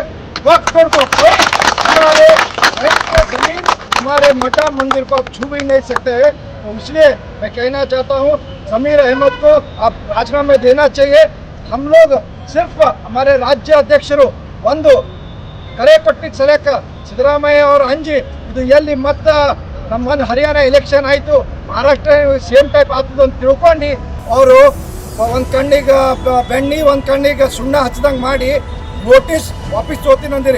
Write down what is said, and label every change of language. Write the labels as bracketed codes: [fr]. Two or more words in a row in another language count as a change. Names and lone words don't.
[hi] वक्त को हमारे जमीन हमारे मठा मंदिर को आप छू भी नहीं सकते हैं। तो इसलिए मैं कहना चाहता हूँ ज़मीर अहमद को आप राजीनामा देना चाहिए। हम लोग सिर्फ हमारे राज्य अध्यक्षರು [kn] ಒಂದು ಕರೆ ಕೊಟ್ಟಿದ್ದ ಸಲಕ ಸಿದ್ದರಾಮಯ್ಯ ಅವರು ಅಂಜಿ ಇದು ಎಲ್ಲಿ ಮತ್ತೆ ನಮ್ಮ ಹರಿಯಾಣ ಎಲೆಕ್ಷನ್ ಆಯಿತು, ಮಹಾರಾಷ್ಟ್ರ [en] same type [kn] ಆಗ್ತದೆ ಅಂತ ತಿಳ್ಕೊಂಡು ಅವರು ಒಂದು ಕಣ್ಣಿಗೆ ಬೆಣ್ಣೆ ಒಂದು ಕಣ್ಣಿಗೆ ಸುಣ್ಣ ಹಚ್ಚಿದಂಗೆ ಮಾಡಿ ನೋಟಿಸ್ ವಾಪಸ್ ತೊಗೊತೀನಿ ಅಂದಿರಿ.